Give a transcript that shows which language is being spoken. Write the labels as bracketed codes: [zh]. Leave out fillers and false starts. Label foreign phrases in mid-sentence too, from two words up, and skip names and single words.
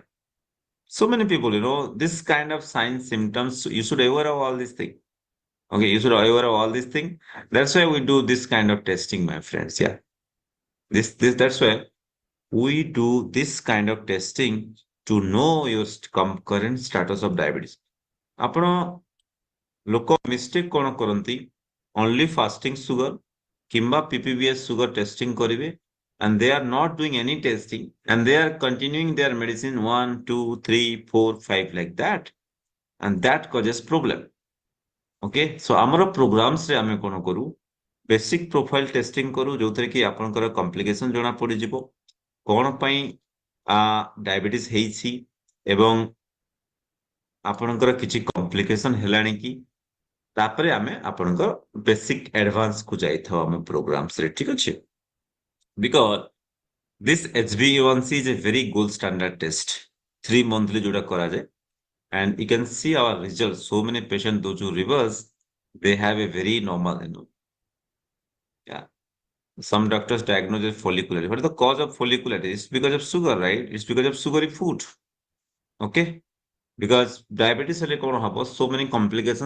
[en] So many people, this kind of signs, symptoms, you should aware of all these things. Okay, you should aware of all these things. That's why we do this kind of testing, my friends. Yeah. That's why we do this kind of testing to know your current status of diabetes. [or] ଆପଣ ଲୋକ ମିଷ୍ଟେକ୍ କଣ କରନ୍ତି [en] only fasting sugar କିମ୍ବା PPBS sugar testing କରିବେ and they are not doing any testing and they are continuing their medicine 1, 2, 3, 4, 5 like that and that causes problem. Okay, so [or] ଆମର programs ରେ ଆମେ କଣ କରୁ [en] basic profile testing [or] କରୁ ଯୋଉଥିରେ କି ଆପଣଙ୍କର କମ୍ପ୍ଲିକେସନ ଜଣା ପଡିଯିବ କଣ ପାଇଁ ଡାଇବେଟିସ୍ ହେଇଛି ଏବଂ ଆପଣଙ୍କର କିଛି କମ୍ପ୍ଲିକେସନ ହେଲାଣି କି ତାପରେ ଆମେ ଆପଣଙ୍କ ବେସିକ୍ ଆଡଭାନ୍ସ କୁ ଯାଇଥାଉ ଆମ ପ୍ରୋଗ୍ରାମ୍ସ ରେ ଠିକ ଅଛି [en] because this HbA1c is a very gold standard test 3 monthly [or] ଯୋଉଟା କରାଯାଏ [en] and you can see our results so many patients those who reverse they have a very normal yeah. Some doctors diagnose as follicularity. What is the cause of follicularity? It's because of sugar, right? It's because of sugary food. Okay? Because diabetes is so many complications.